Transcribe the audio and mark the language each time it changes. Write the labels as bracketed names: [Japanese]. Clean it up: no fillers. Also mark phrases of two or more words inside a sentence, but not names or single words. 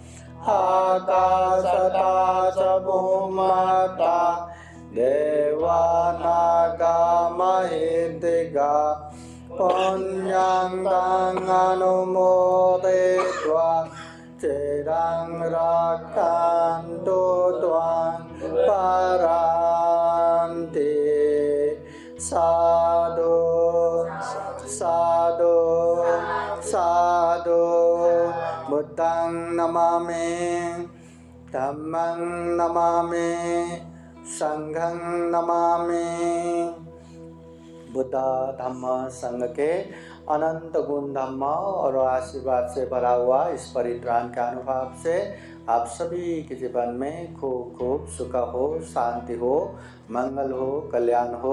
[Pali] आकाशता च भूमता देवानागमयितिका पुण्यं तं अनुमोदयित्वा चिरं रक्षन्तु त्वां परान्ति साधु साधु साधु बुद्धं नमामि धम्मं नमामि संघं नमामि। [Hindi] बुद्ध धम्म संघ के अनंत गुण धम्म और आशीर्वाद से भरा हुआ इस परित्राण के अनुभव से आप सभी के जीवन में खूब खूब सुख हो, शांति हो, मंगल हो, कल्याण हो।